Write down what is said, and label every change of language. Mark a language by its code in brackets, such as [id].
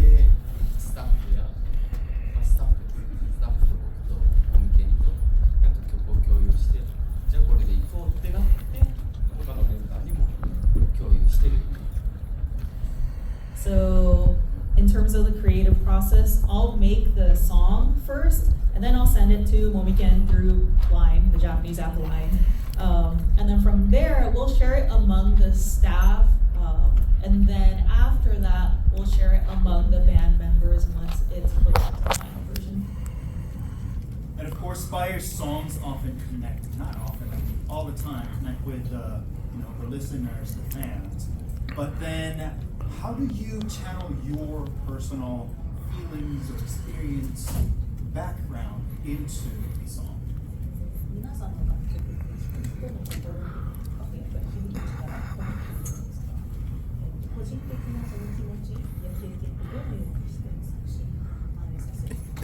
[ja] でスタッフや、スタッフと僕とオンケにとなんか曲を共有して、じゃあこれでいこうってなって、他のメンバーにも共有してる。 [en] So in terms of the creative process, I'll make the song first, and then I'll send it to Momiken through Line, the Japanese app Line. And then from there, we'll share it among the staff, and then after that, we'll share it among the band members once it's close to the final version. And of course, SPYAIR songs often connect, not often, all the time, connect with the listeners, the fans. But then, how do you channel your personal feelings or experience, background into a song? [ja] 皆さんの楽曲って人の心に深くやっぱり響く力が込めているんですか？個人的なその気持ちや経験ってどのようにして作詞に反映させる？